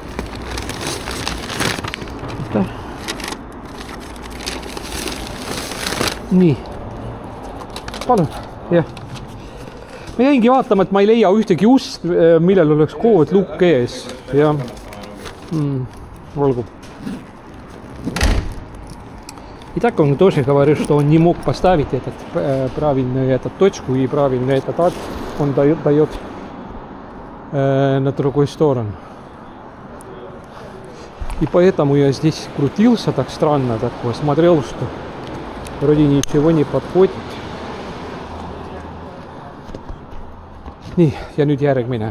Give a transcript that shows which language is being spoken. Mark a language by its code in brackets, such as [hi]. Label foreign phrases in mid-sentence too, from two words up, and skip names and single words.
[et] Nii. Palun, jah. Ma jäingi vaatama, et ma ei leia ühtegi ust, millel oleks kood lukk ees. Ja. Olgu. [ru] И так он тоже говорит, что он не мог поставить правильную точку и правильный этот ад, он дает на другую сторону. И поэтому я здесь крутился так странно, такое, смотрел, что вроде ничего не подходит. [et] Nii, ja nüüd järgmine.